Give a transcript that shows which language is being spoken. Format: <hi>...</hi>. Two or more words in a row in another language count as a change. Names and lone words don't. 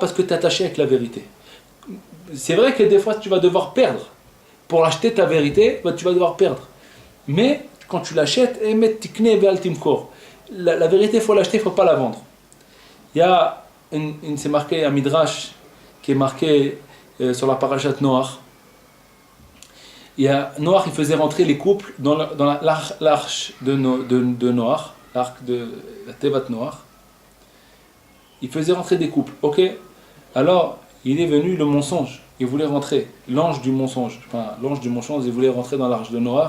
<fr>Parce que tu es attaché avec la vérité. C'est vrai que des fois tu vas devoir perdre. Pour acheter ta vérité, tu vas devoir perdre. Mais quand tu l'achètes, la vérité, il faut l'acheter, il ne faut pas la vendre. Il y a c'est marqué un midrash qui est marqué sur la parashat Noach. Noach il faisait rentrer les couples dans l'arche de Noach, l'arc de la</fr> <he>תיבת נח.</he> <fr>Il faisait rentrer des couples, ok. Alors il est venu le mensonge, il voulait rentrer, l'ange du mensonge, il voulait rentrer dans l'arche de Noach.</fr>